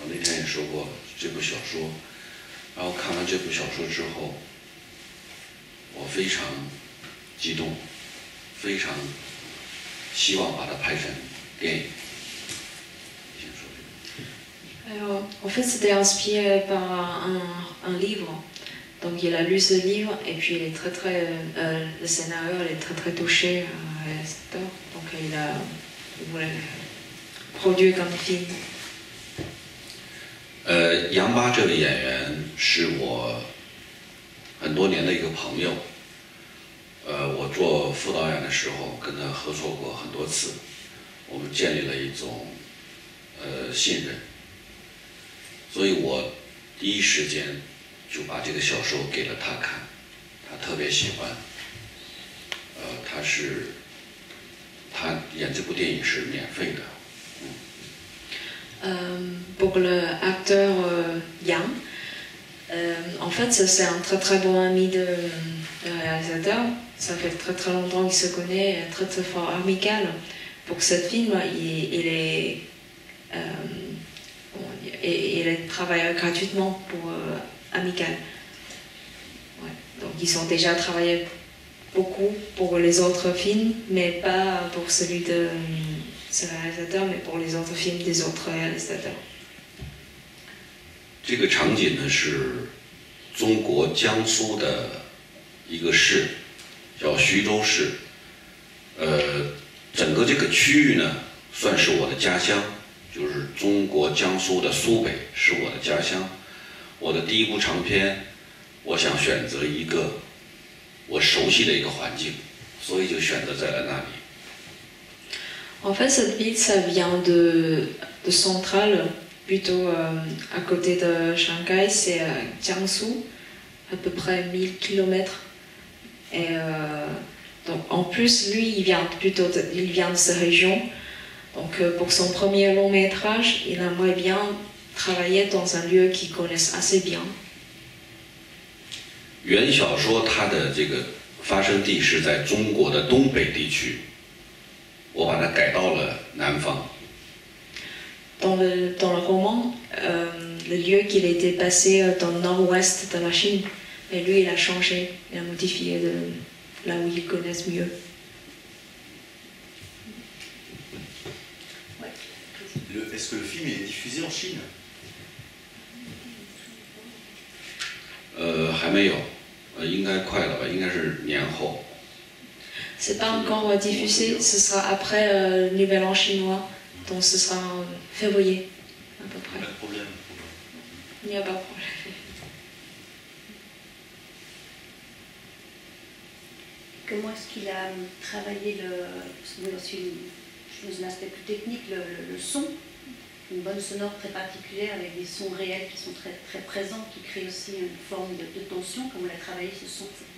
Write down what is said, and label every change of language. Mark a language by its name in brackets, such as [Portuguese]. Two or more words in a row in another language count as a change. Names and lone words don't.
[Chinese] 那天也说过这部小说，然后看完这部小说之后，我非常激动，非常希望把它拍成电影。先说这个。 [French] Alors, en fait, c'était inspiré par un livre. Donc, il a lu ce livre et puis il est le scénario, il est très touché, réalisateur. Donc, il voulait produire comme film. [Chinese] 杨八这位演员是我很多年的一个朋友。我做副导演的时候跟他合作过很多次，我们建立了一种信任，所以我第一时间就把这个小说给了他看，他特别喜欢。他演这部电影是免费的。 [French] Pour le acteur Yang, en fait, c'est un très bon ami de réalisateur. Ça fait très longtemps qu'il se connaît, très fort amical. Pour ce film, il travaille gratuitement pour amical. Ouais. Donc ils ont déjà travaillé beaucoup pour les autres films, mais pas pour celui de ce réalisateur, mais pour les autres films des autres réalisateurs. [Chinese] 这个场景呢是中国江苏的一个市，叫徐州市。整个这个区域呢，算是我的家乡，就是中国江苏的苏北是我的家乡。我的第一部长片，我想选择一个我熟悉的一个环境，所以就选择在了那里。 [French] En fait, cette ville, ça vient de Centrale, plutôt à côté de Shanghai, c'est Jiangsu, à peu près 1000 km. Et donc, en plus, lui, il vient de cette région. Donc, pour son premier long métrage, il aimerait bien travailler dans un lieu qu'il connaisse assez bien. [Chinese] 原小说它的这个发生地是在中国的东北地区。我把它改到了南方。 [French] Dans le roman, le lieu qu'il était passé dans le nord-ouest de la Chine, mais lui il a changé, il a modifié de là où ils connaissent mieux. Est-ce que le film est diffusé en Chine? [Chinese] 还没有，应该快了吧？应该是年后。 [French] C'est pas encore diffusé, ce sera après le Nouvel An chinois, donc ce sera en février, à peu près. Pas de problème. Il n'y a pas de problème. Comment est-ce qu'il a travaillé je me un aspect plus technique, le son, une bonne sonore très particulière avec des sons réels qui sont très présents, qui créent aussi une forme de tension, comment il a travaillé ce son?